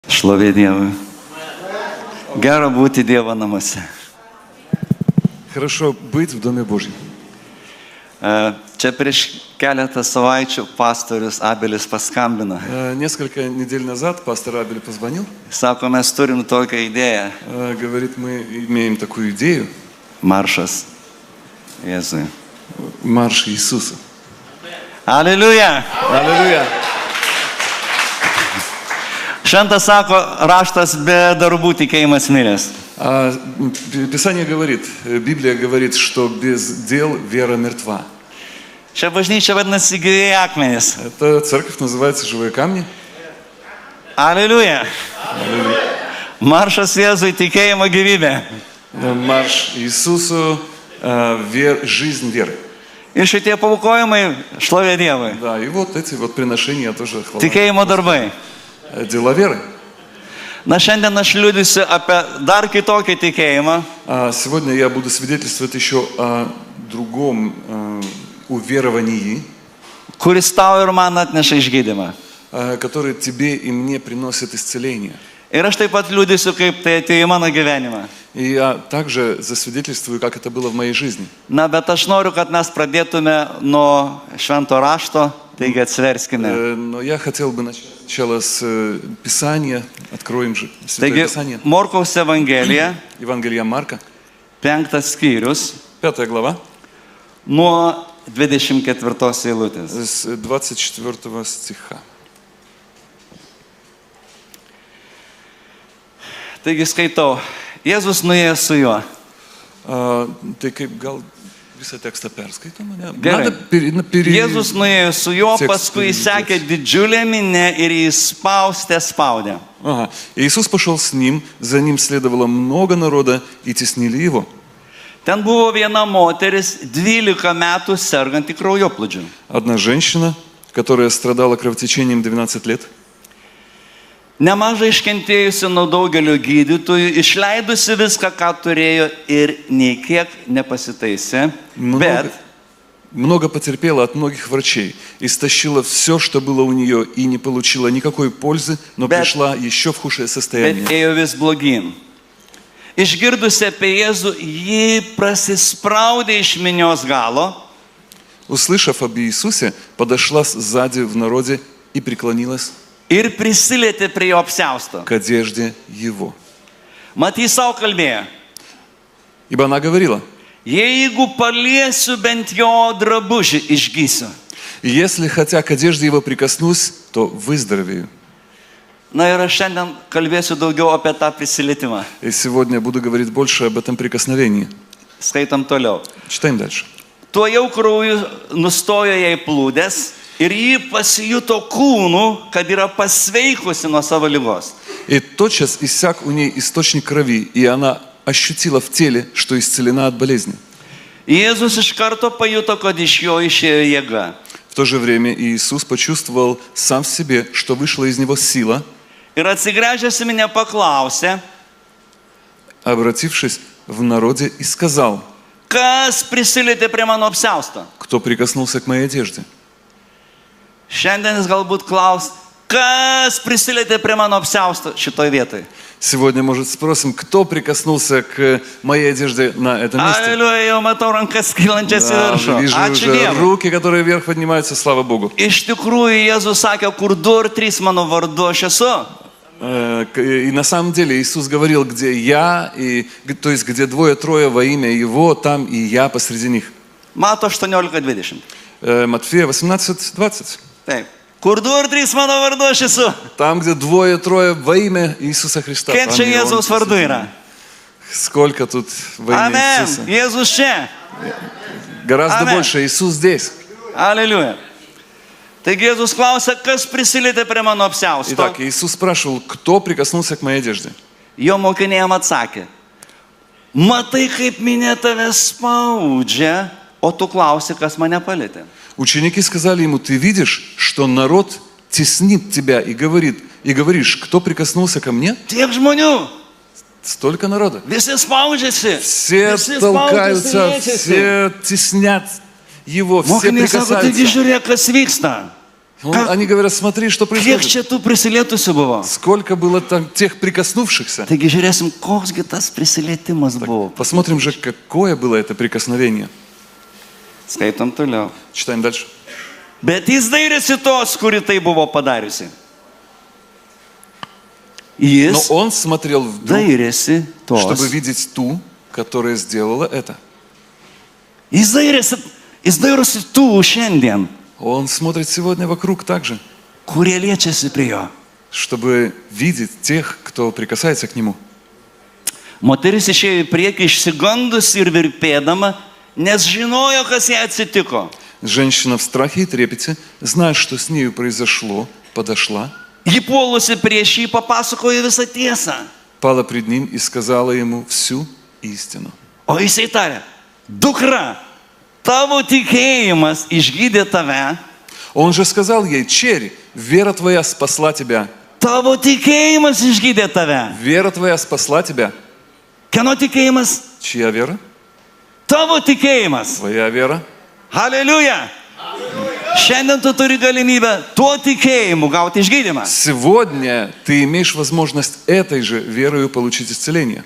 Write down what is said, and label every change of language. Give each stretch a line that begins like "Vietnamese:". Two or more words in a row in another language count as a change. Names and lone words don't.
Lithuanian: Šlovė Dievui. Gera būti Dievo namuose.
Russian: Хорошо быть в Доме Божьем.
Lithuanian: Čia prieš keletą savaičių pastorius Abelis paskambino.
Russian: Несколько недель назад пастор Абель позвонил.
Lithuanian: Sako, mes turim tokią idėją.
Russian: Говорит, мы имеем такую идею.
Lithuanian: Maršas Jėzui.
Russian: Марш Иисуса. Аллилуйя! Аллилуйя!
Lithuanian: Šventas sako, raštas be darbų tikėjimas miręs.
Russian: Писание говорит, Библия говорит, что без дел вера мертва.
Lithuanian: Čia bažnyčia vadinasi gyvieji akmenys.
Russian: Эта церковь называется «Живые камни». Аллилуйя!
Lithuanian: Maršas Jėzui tikėjimo gyvybė.
Russian: Марш Иисусу, жизнь веры.
Lithuanian: Ir šitie paaukojimai šlovė Dievui.
Russian: Да, и вот эти вот приношения тоже хвала.
Lithuanian: Tikėjimo darbai.
Russian: Дела веры.
Lithuanian: Na šiandien aš liudysiu apie dar kitokį tikėjimą.
Russian: Сегодня я буду свидетельствовать еще о другом уверовании,
Lithuanian: Kuris tau ir man atneša išgydymą.
Russian: который тебе и мне приносит исцеление.
Lithuanian: Ir aš taip pat liudysiu, kaip tai atėjo į mano gyvenimą.
Russian: И я также засвидетельствую, как это было в моей жизни.
Lithuanian: Na, bet aš noriu, kad mes pradėtume nuo švento rašto, taigi atsiverskime.
Russian: Но я хотел бы начать сначала с Писания. Откроем же Святое
Lithuanian: Taigi,
Russian: Писание.
Lithuanian: Morkaus Evangelija,
Russian: Евангелие Марка,
Lithuanian: 5 skyrius,
Russian: 5 глава,
Lithuanian: nuo 24 eilutės.
Russian: с 24 стиха.
Lithuanian: Taigi skaitau, Jėzus nuėjo su juo. Tai kaip gal visą tekstą perskaitome? Gerai. Jėzus nuėjo su juo, paskui sekė didžiulė minia ir jį spaudė.
Russian: Ага. Иисус пошел с ним, за ним следовало много народа и теснили его.
Lithuanian: Ten buvo viena moteris, 12 metų serganti kraujoplūdžiu.
Russian: Одна женщина, которая страдала кровотечением 12 лет,
Lithuanian: Nemažai iškentėjusi nuo daugelio gydytojų, išleidusi viską, ką turėjo ir nei kiek nepasitaisė. Bet
Russian: много потерпела от многих врачей, истощила все, что было у нее, и не получила никакой пользы, но пришла еще в худшее состояние.
Lithuanian: ėjo vis blogyn. Išgirdusi apie Jėzų, ji prasispraudė iš minios galo.
Russian: Услышав об Иисусе, подошла сзади в народе и преклонилась
Lithuanian: Ir prisilietė prie jo apsiausto.
Russian: к одежде его.
Lithuanian: Mat, jis savo kalbėjo.
Russian: Ибо она говорила:
Lithuanian: Jeigu paliesiu bent jo drabužį, išgysiu.
Russian: если хотя к одежде его прикоснусь, то выздоровею.
Lithuanian: Na ir aš šiandien kalbėsiu daugiau apie tą prisilietimą.
Russian: И сегодня буду говорить больше об этом прикосновении.
Lithuanian: Skaitam toliau.
Russian: Читаем дальше.
Lithuanian: Tuo jau krauju nustojo jai plūdės ir ji pasijuto kūnu, kad yra pasveikusi nuo savo ligos.
Russian: И тотчас иссяк у ней источник крови, и она ощутила в теле, что исцелена от болезни.
Lithuanian: Jėzus iš karto pajuto, kad iš jo išėjo jėga.
Russian: В то же время Иисус почувствовал сам в себе, что вышла из него сила,
Lithuanian: Ir atsigręžęs į mane paklausė,
Russian: обратившись в народе, и сказал:
Lithuanian: kas prisilietė prie mano apsiausto.
Russian: кто прикоснулся к моей одежде.
Lithuanian: Šiandien jis galbūt klaus, kas prisilietė prie mano apsiausto šitoj vietoj.
Russian: Сегодня, может, спросим, кто прикоснулся к моей одежде на этом месте.
Lithuanian: Aleliuja, jau matau rankas kylančias į
Russian: Да,
Lithuanian: viršų.
Russian: вижу
Lithuanian: Ačiū
Russian: уже
Lithuanian: Dievui.
Russian: руки, которые вверх поднимаются, слава Богу.
Lithuanian: Iš tikrųjų, Jėzus sakė, kur 2 ar 3 mano vardu aš esu.
Russian: И на самом деле Иисус говорил, где я, то есть где 2-3 во имя Его, там и я посреди них.
Lithuanian: Mato 18:20.
Russian: Матфея 18:20.
Lithuanian: Taip. Kur 2 ar 3 mano vardu aš esu.
Russian: Там, где 2-3 во имя Иисуса Христа.
Lithuanian: Kiek
Russian: там
Lithuanian: čia
Russian: и Он
Lithuanian: Jėzaus vardu
Russian: посреди
Lithuanian: yra?
Russian: них. Сколько тут во имя
Lithuanian: Amen.
Russian: Иисуса?
Lithuanian: Jėzus čia.
Russian: Гораздо
Lithuanian: Amen.
Russian: больше. Иисус здесь.
Lithuanian: Aleliuja. Taigi Jėzus klausė, kas prisilietė prie mano apsiausto.
Russian: Итак, Иисус спрашивал, кто прикоснулся к моей одежде.
Lithuanian: Jo mokiniai jam atsakė, matai, kaip minė tave spaudžia, o tu klausi, kas mane palietė.
Russian: Ученики сказали ему: ты видишь, что народ теснит тебя и говоришь, кто прикоснулся ко мне?
Lithuanian: Tiek žmonių,
Russian: Столько народа.
Lithuanian: visi spaudžiasi.
Russian: Все
Lithuanian: Visi
Russian: толкаются,
Lithuanian: liečiasi.
Russian: все теснят его, все
Lithuanian: Mokiniai sako, taigi
Russian: прикасаются.
Lithuanian: žiūrėk, kas vyksta.
Russian: Они говорят, смотри, что
Lithuanian: Kiek
Russian: происходит.
Lithuanian: čia tų prisilietusių buvo?
Russian: Сколько было там тех прикоснувшихся.
Lithuanian: Taigi žiūrėsim, koksgi tas prisilietimas buvo.
Russian: Посмотрим же, какое было это прикосновение.
Lithuanian: Skaitom toliau.
Russian: Читаем дальше.
Lithuanian: Bet jis dairėsi tos, kuri tai buvo padariusi.
Russian: Но
Lithuanian: Jis
Russian: он смотрел вдруг,
Lithuanian: dairėsi
Russian: чтобы
Lithuanian: tos.
Russian: видеть ту, которая сделала это.
Lithuanian: Jis dairosi tų šiandien,
Russian: Он смотрит сегодня вокруг также,
Lithuanian: kurie liečiasi prie jo.
Russian: чтобы видеть тех, кто прикасается к нему.
Lithuanian: Moteris išėjo į priekį išsigandusi ir virpėdama, nes žinojo, kas jai atsitiko.
Russian: Женщина в страхе и трепете, зная, что с нею произошло, подошла,
Lithuanian: Ji puolusi prieš jį papasakojo visą tiesą.
Russian: пала пред ним и сказала ему всю истину.
Lithuanian: O jisai tarė, dukra, tavo tikėjimas išgydė tave,
Russian: Он же сказал ей, черь, вера твоя спасла тебя.
Lithuanian: tavo tikėjimas išgydė tave.
Russian: Вера твоя спасла тебя.
Lithuanian: Kieno tikėjimas?
Russian: Чья вера?
Lithuanian: Tavo tikėjimas.
Russian: Твоя вера.
Lithuanian: Hallelujah. Šiandien tu turi galimybę tuo tikėjimu gauti išgydymą.
Russian: Сегодня ты имеешь возможность этой же верою получить исцеление.